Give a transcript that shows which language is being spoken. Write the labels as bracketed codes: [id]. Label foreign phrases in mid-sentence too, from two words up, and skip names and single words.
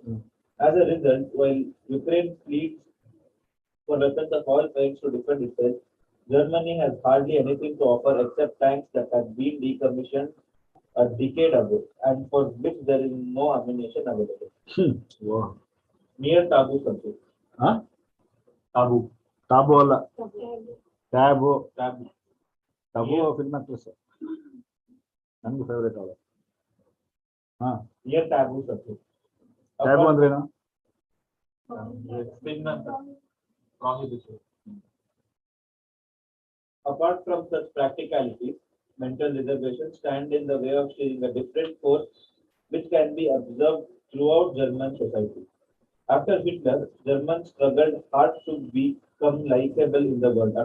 [en] As a result, while Ukraine pleads for weapons of all kinds to defend itself, Germany has hardly anything to offer except tanks that have been decommissioned a decade ago and for which there is no ammunition available. Mere taboo subject. [kn] ಟಾಬು. ಟಾಬು ಅಲ್ಲ, ಟ್ಯಾಬು. ಟಾಬು [en] film actress, [kn] ನನಗೆ ಫೇವ್ರೇಟ್ ಅವಳು. [en] Mere taboo subject. [kn] ಟ್ಯಾಬು ಅಂದ್ರೇನು? [en] Apart from such practicalities, mental reservations stand in the way of sharing a different course which can be observed throughout German society. After Hitler, Germans struggled hard to become likable in the world.